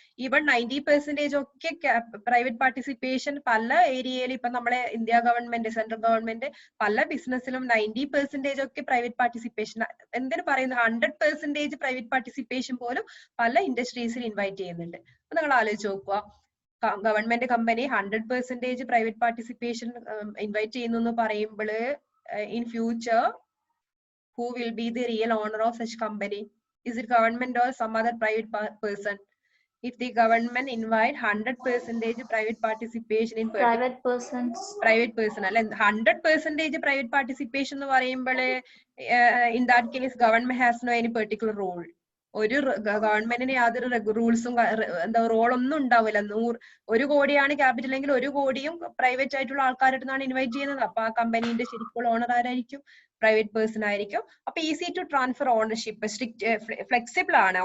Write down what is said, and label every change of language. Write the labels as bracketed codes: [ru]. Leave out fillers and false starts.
[ml] Even 90% ഒക്കെ private participation പല ഏരിയയിലും ഇപ്പൊ നമ്മളെ ഇന്ത്യ ഗവൺമെന്റ്, സെൻട്രൽ ഗവൺമെന്റ് പല ബിസിനസ്സിലും 90% ഒക്കെ പ്രൈവറ്റ് പാർട്ടിസിപ്പേഷൻ, എന്തിനു പറയുന്നത് 100% പ്രൈവറ്റ് പാർട്ടിസിപ്പേഷൻ പോലും പല ഇൻഡസ്ട്രീസിൽ ഇൻവൈറ്റ് ചെയ്യുന്നുണ്ട്. അപ്പൊ നിങ്ങൾ ആലോചിച്ച് നോക്കുക, government company 100% private participation invite ചെയ്യുന്നു എന്ന് പറയുമ്പോൾ [en] In future who will be the real owner of such company? Is it government or some other private person? If the government invite 100% private participation in private person [ml] അല്ലെ, [en] 100% private participation [ml] എന്ന് പറയുമ്പോൾ [en] in that case government has no any particular role. [ml] ഒരു ഗവൺമെന്റിന് യാതൊരു റൂൾസും എന്താ റോളൊന്നും ഉണ്ടാവില്ല. 1 കോടിയാണ് capital എങ്കിൽ 1 കോടിയും പ്രൈവറ്റ് ആയിട്ടുള്ള ആൾക്കാരുടെ അടുത്താണ് ഇൻവൈറ്റ് ചെയ്യുന്നത്. അപ്പൊ ആ കമ്പനീന്റെ ശരിക്കുള്ള ഓണർ ആരായിരിക്കും? പ്രൈവറ്റ് പേഴ്സൺ ആയിരിക്കും. അപ്പൊ easy to transfer ownership, flexible ആണ്.